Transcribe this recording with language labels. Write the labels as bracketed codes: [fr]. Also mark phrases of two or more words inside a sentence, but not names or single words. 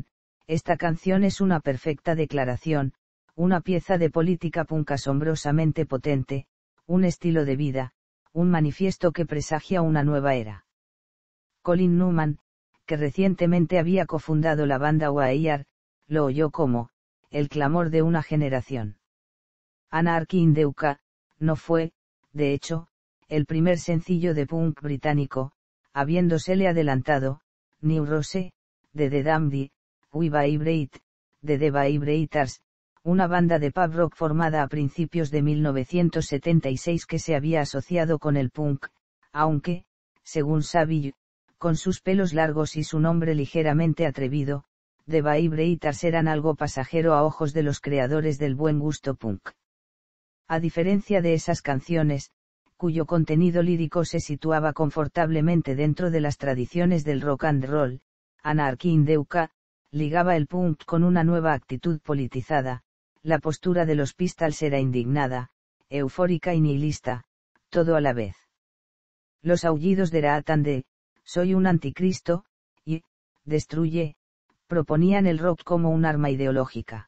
[es] Esta canción es una perfecta declaración, una pieza de política punk asombrosamente potente, un estilo de vida, un manifiesto que presagia una nueva era. Colin Newman, que recientemente había cofundado la banda Wire, lo oyó como el clamor de una generación. Anarchy in the UK no fue, de hecho, el primer sencillo de punk británico, habiéndosele adelantado New Rose, de The Damned, We Vibrate, de The Vibrators, una banda de [en] pub rock [es] formada a principios de 1976 que se había asociado con el punk, aunque, según Saville, con sus pelos largos y su nombre ligeramente atrevido, The Vibrators eran algo pasajero a ojos de los creadores del buen gusto punk. A diferencia de esas canciones, cuyo contenido lírico se situaba confortablemente dentro de las tradiciones del [en] rock and roll, [es] Anarchy in the UK ligaba el punk con una nueva actitud politizada. La postura de los Pistols era indignada, eufórica y nihilista, todo a la vez. Los aullidos de Raatan de "Soy un anticristo" y "Destruye" proponían el rock como un arma ideológica.